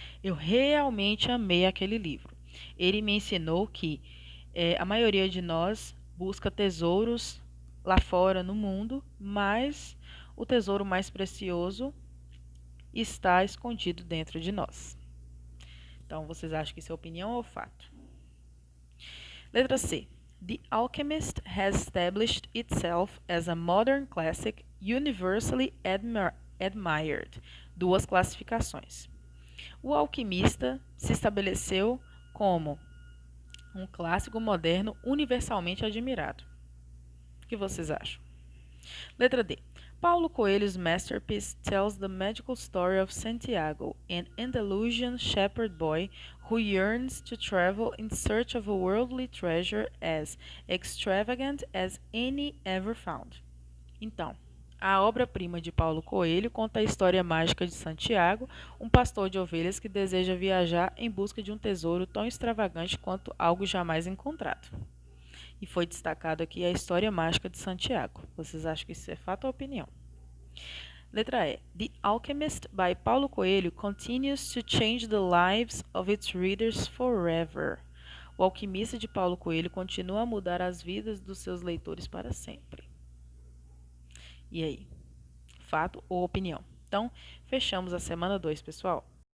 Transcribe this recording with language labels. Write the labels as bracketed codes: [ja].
[pt] Eu realmente amei aquele livro. Ele me ensinou que a maioria de nós busca tesouros lá fora no mundo, mas o tesouro mais precioso está escondido dentro de nós. Então, vocês acham que isso é opinião ou fato? Letra C. [en] The Alchemist has established itself as a modern classic universally admired. [pt] Duas classificações. O Alquimista se estabeleceu como um clássico moderno universalmente admirado. O que vocês acham? Letra D. [en] Paulo Coelho's masterpiece tells the magical story of Santiago, an Andalusian shepherd boy who yearns to travel in search of a worldly treasure as extravagant as any ever found. [pt] Então, a obra-prima de Paulo Coelho conta a história mágica de Santiago, um pastor de ovelhas que deseja viajar em busca de um tesouro tão extravagante quanto algo jamais encontrado. E foi destacado aqui a história mágica de Santiago. Vocês acham que isso é fato ou opinião? Letra E. [en] The Alchemist, by Paulo Coelho, continues to change the lives of its readers forever. [pt] O Alquimista de Paulo Coelho continua a mudar as vidas dos seus leitores para sempre. E aí? Fato ou opinião? Então, fechamos a semana 2, pessoal.